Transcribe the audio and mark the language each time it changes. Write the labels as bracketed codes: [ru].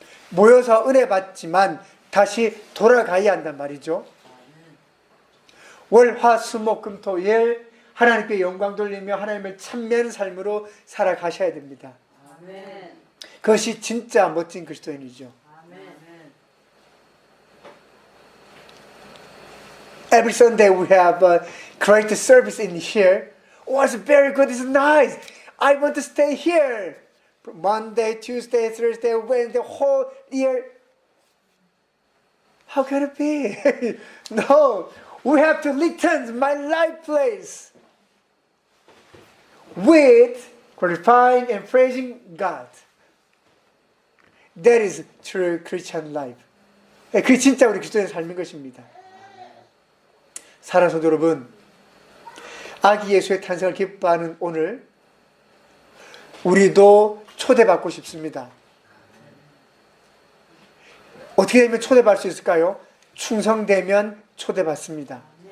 [ko] 모여서 은혜 받지만 다시 돌아가야 한단 말이죠. 월, 화, 수, 목, 금, 토, 일 하나님께 영광 돌리며 하나님을 찬미하는 삶으로 살아가셔야 됩니다. 그것이 진짜 멋진 그리스도인이죠. [en] Every Sunday we have a great service in here. Oh, it's very good. It's nice. I want to stay here. Monday, Tuesday, Thursday, Wednesday, whole year. How can it be? No, we have to return my life place. with glorifying and praising God. That is true Christian life. [ko] 그게 진짜 우리 그리스도의 삶인 것입니다. 사랑하는 성도 여러분, 아기 예수의 탄생을 기뻐하는 오늘 우리도 초대받고 싶습니다. 어떻게 되면 초대받을 수 있을까요? 충성되면 초대받습니다.